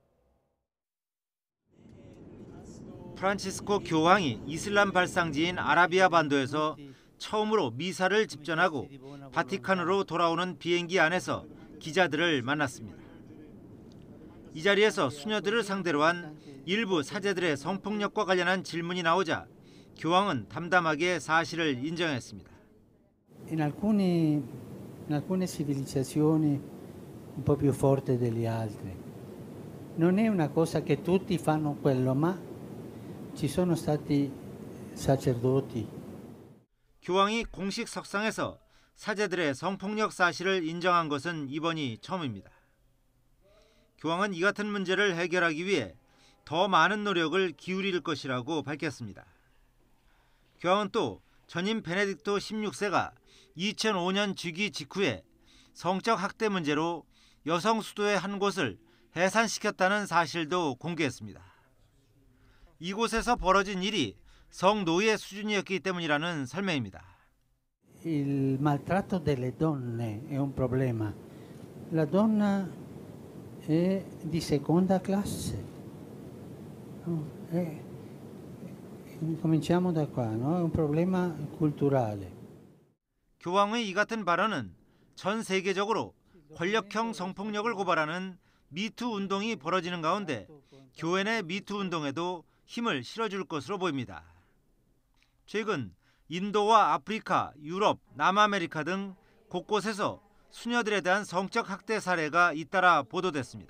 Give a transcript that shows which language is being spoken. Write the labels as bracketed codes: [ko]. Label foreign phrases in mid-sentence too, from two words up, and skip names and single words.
[ko] 프란치스코 교황이 이슬람 발상지인 아라비아 반도에서 처음으로 미사를 집전하고 바티칸으로 돌아오는 비행기 안에서 기자들을 만났습니다. 이 자리에서 수녀들을 상대로 한 일부 사제들의 성폭력과 관련한 질문이 나오자 교황은 담담하게 사실을 인정했습니다. [it] In alcune civilizzazioni un po' più forti delle altre non è una cosa che tutti fanno quello, ma ci sono stati sacerdoti. [ko] 교황이 공식 석상에서 사제들의 성폭력 사실을 인정한 것은 이번이 처음입니다. 교황은 이 같은 문제를 해결하기 위해 더 많은 노력을 기울일 것이라고 밝혔습니다. 교황은 또 전임 베네딕토 16세가 2005년 즉위 직후에 성적 학대 문제로 여성 수도의 한 곳을 해산시켰다는 사실도 공개했습니다. 이곳에서 벌어진 일이 성노예 수준이었기 때문이라는 설명입니다. [it] Il maltratto delle donne è un problema. La donna è di seconda classe. Cominciamo da qua, no? È un problema culturale. [ko] 교황의 이 같은 발언은 전 세계적으로 권력형 성폭력을 고발하는 미투 운동이 벌어지는 가운데 교회 내 미투 운동에도 힘을 실어줄 것으로 보입니다. 최근 인도와 아프리카, 유럽, 남아메리카 등 곳곳에서 수녀들에 대한 성적 학대 사례가 잇따라 보도됐습니다.